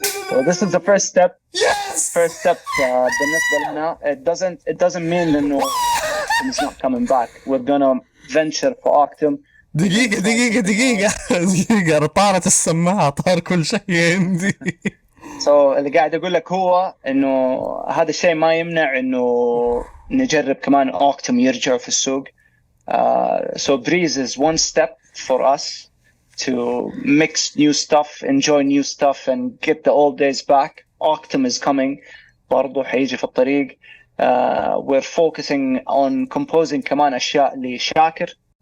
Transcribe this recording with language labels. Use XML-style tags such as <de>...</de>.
<en>So this is the first step. Yes! First step</en> <ar>بالنسبة لنا.</ar> <en>It doesn't mean إنه it's not coming back. We're gonna venture for أوكتوم.</en> <ar>دقيقة طارت السماعة, طار كل شيء عندي. So اللي قاعد أقول لك هو إنه هذا الشيء ما يمنع إنه نجرب كمان أوكتوم يرجع في السوق.</ar> <en>So Breeze is one step for us to mix new stuff, enjoy new stuff, and get the old days back. Ooktoom is coming.</en> <ar>برضو حيجي في الطريق.</ar> <en>We're focusing on composing</en> <ar>كمان أشياء لشاكر.</ar>